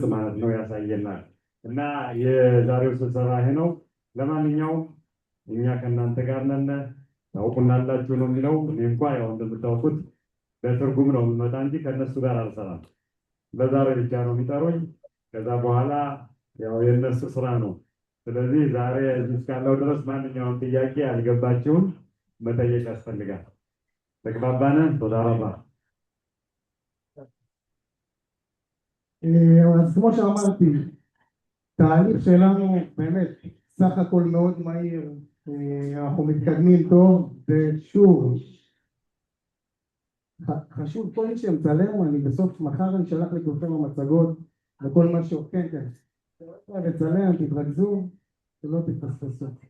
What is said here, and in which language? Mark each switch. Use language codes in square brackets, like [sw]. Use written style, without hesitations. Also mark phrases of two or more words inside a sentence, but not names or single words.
[am] ማለት ነው ያሳየናል። እና የዛሬው ስብሰባ ይሄ ነው። ለማንኛውም እኛ ከእናንተ ጋር ነን፣ ታውቁናላችሁ ነው የሚለው። እኔ እንኳን ያው እንደምታውቁት በትርጉም ነው የምመጣ እንጂ ከእነሱ ጋር አልሰራም። በዛሬ ብቻ ነው የሚጠሩኝ። ከዛ በኋላ ያው የእነሱ ስራ ነው። ስለዚህ ዛሬ እዚህ እስካለው ድረስ ማንኛውም ጥያቄ ያልገባችሁን መጠየቅ ያስፈልጋል። ተግባባን? ተዳራባ [he] אז כמו שאמרתי, תהליך שלנו באמת סך הכל מאוד מהיר, אנחנו מתקדמים טוב, ושוב חשוב כל מי שמצלם, אני בסוף מחר אני שלח לכולכם המצגות וכל מה כן, לצלם, תתרכזו, שלא תתפספסו.